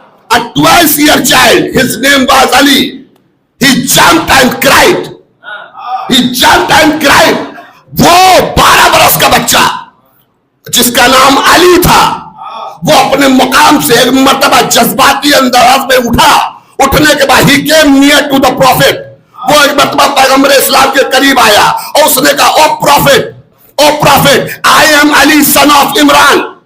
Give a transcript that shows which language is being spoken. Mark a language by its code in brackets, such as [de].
[en] A 12-year child, his name was Ali. He jumped and cried. He jumped and cried. [ur] وہ 12 برس کا بچہ جس کا نام علی تھا، وہ اپنے مقام سے ایک مرتبہ جذباتی انداز میں اٹھا. اٹھنے کے بعد [en] he came near to the prophet. [ur] وہ ایک مرتبہ پیغمبر اسلام کے قریب آیا اور اس نے کہا او [en] prophet, I am Ali son of Imran.